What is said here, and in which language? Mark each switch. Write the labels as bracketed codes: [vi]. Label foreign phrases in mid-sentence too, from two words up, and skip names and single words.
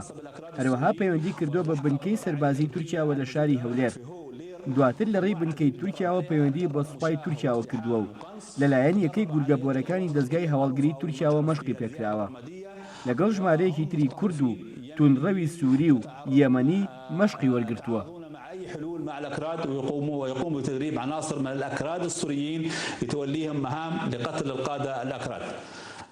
[ckb] هەروەها پەیوەندی کردووە بە بنکەی سەربازی تورکیاوە لە شاری هەولێر. دواتر لە ڕێی بنکەی تورکیاوە پەیوەندی بە سوپای تورکیاوە کردووە و لەلایەن یەکەی گورگەبۆرەکانی دەستگای هەواڵگری تورکیاوە مەشقی پێکراوە. لەگەڵ ژمارەیەکی تری کورد و تونڕەوی سووری و یەمەنی مەشقی وەرگرتووە. [ar] حلول مع الأكراد ويقوم بتدريب عناصر من الأكراد السوريين لتوليهم مهام لقتل القادة الأكراد.